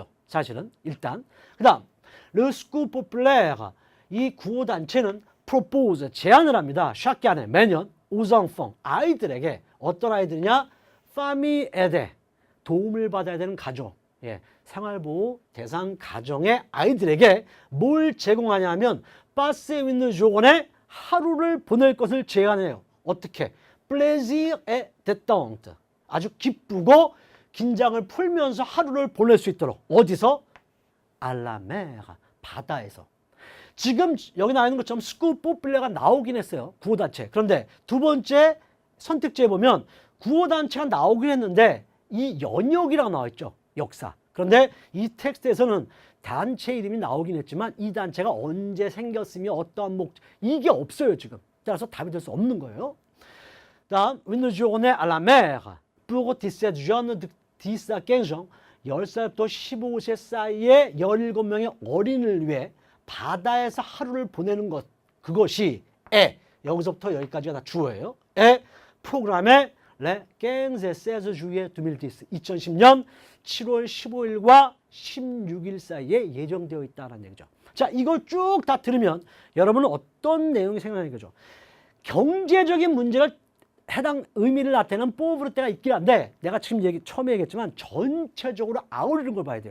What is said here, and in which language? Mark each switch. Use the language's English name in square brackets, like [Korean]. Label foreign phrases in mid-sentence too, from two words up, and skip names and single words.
[Korean] 사실은 일단. 그 다음 Le Secours Populaire, 이 구호단체는 propose, 제안을 합니다. [French] chaque année, 매년 aux enfants, [Korean] 아이들에게. 어떤 아이들이냐? [French] famille aidée, [Korean] 도움을 받아야 되는 가족, 생활보호 대상 가정의 아이들에게 뭘 제공하냐면 [French] passer une journée, [Korean] 하루를 보낼 것을 제안해요. 어떻게? [French] plaisir et détente, [Korean] 아주 기쁘고 긴장을 풀면서 하루를 보낼 수 있도록. 어디서? [French] à la mer, [Korean] 바다에서. 지금 여기 나와 있는 것처럼 스쿠 포플레가 나오긴 했어요. 구호단체. 그런데 두 번째 선택지에 보면 구호단체가 나오긴 했는데 이 연역이라고 나와 있죠. 역사. 그런데 이 텍스트에서는 단체 이름이 나오긴 했지만 이 단체가 언제 생겼으며 어떠한 목적, 이게 없어요 지금. 따라서 답이 될 수 없는 거예요. 다음, [French] une journée à la mer pour 17 jeunes de 10 à 15 ans, [Korean] 10살부터 15세 사이의 17명의 어린이를 위해 바다에서 하루를 보내는 것, 그것이 여기서부터 여기까지가 다 주어예요. [French] 프로그램에 Le 15 et 16 juillet 2010, [Korean] 2010년 7월 15일과 16일 사이에 예정되어 있다는 얘기죠. 자, 이걸 쭉 다 들으면 여러분은 어떤 내용이 생각나는 거죠? 경제적인 문제를 해당 의미를 나타내는 포브르테가 있긴 한데 내가 지금 처음에 얘기했지만 전체적으로 아우르는 걸 봐야 돼요.